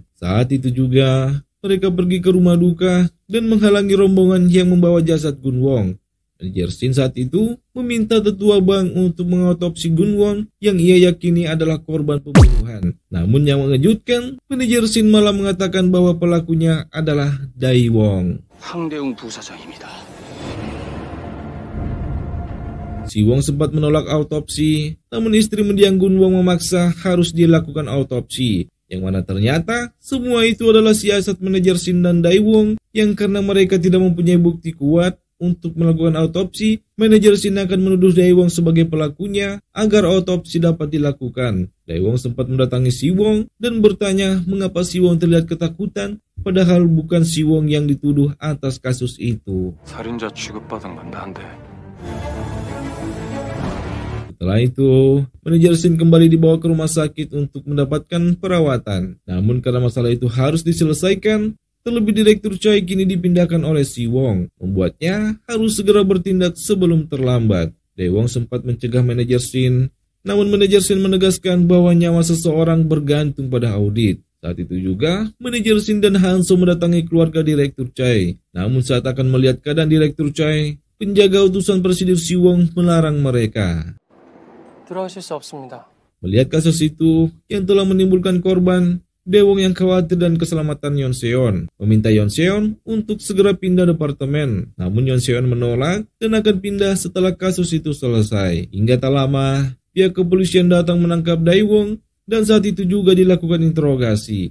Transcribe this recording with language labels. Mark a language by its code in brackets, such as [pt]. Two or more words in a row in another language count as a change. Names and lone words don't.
[id] Saat itu juga, mereka pergi ke rumah duka dan menghalangi rombongan yang membawa jasad Gunwon. Manajer Shin saat itu meminta tetua bank untuk mengautopsi Gunwon yang ia yakini adalah korban pembunuhan. Namun yang mengejutkan, manajer Shin malah mengatakan bahwa pelakunya adalah Daewon. [ko] 황대웅 부사장입니다. [id] Siwon sempat menolak autopsi, namun istri mendiang Gunwon memaksa harus dilakukan autopsi. Yang mana ternyata semua itu adalah siasat manajer Shin dan Daewon yang karena mereka tidak mempunyai bukti kuat untuk melakukan autopsi, manajer Shin akan menuduh Daewon sebagai pelakunya agar autopsi dapat dilakukan. Daewon sempat mendatangi Siwon dan bertanya mengapa Siwon terlihat ketakutan, padahal bukan Siwon yang dituduh atas kasus itu. [ko] 살인자 취급받은 건 난데. [id] Setelah itu, manajer Shin kembali dibawa ke rumah sakit untuk mendapatkan perawatan. Namun karena masalah itu harus diselesaikan, terlebih Direktur Chai kini dipindahkan oleh Siwon, membuatnya harus segera bertindak sebelum terlambat. Daewon sempat mencegah manajer Shin, namun manajer Shin menegaskan bahwa nyawa seseorang bergantung pada audit. Saat itu juga, manajer Shin dan Hanso mendatangi keluarga Direktur Chai. Namun saat akan melihat keadaan Direktur Chai, penjaga utusan Presidir Siwon melarang mereka. [ko] 들어가실 수 없습니다. [id] Melihat kasus itu yang telah menimbulkan korban, Daewon yang khawatir dan keselamatan Yeon Seon meminta Yeon Seon untuk segera pindah departemen. Namun Yeon Seon menolak dan akan pindah setelah kasus itu selesai. Hingga tak lama, pihak kepolisian datang menangkap Daewon dan saat itu juga dilakukan interogasi.